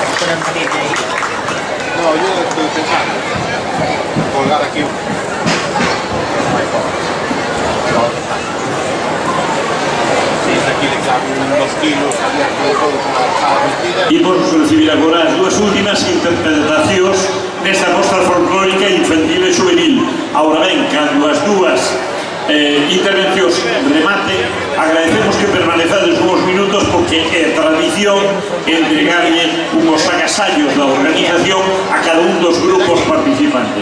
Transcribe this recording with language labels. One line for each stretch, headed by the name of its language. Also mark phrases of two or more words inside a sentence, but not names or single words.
Spanish: No, yo estoy pensando colgar aquí. Sí, aquí le caben unos kilos abiertos de todo con a vestida.
Galician: Imos recibir agora as dúas últimas interpretacións nesta mostra folclórica infantil e juvenil. Ahora ben, cando as dúas intervencións remate, agradecemos que permanezades uns minutos porque é tradición entregarlle unhos agasallos da organización a cada un dos grupos participantes.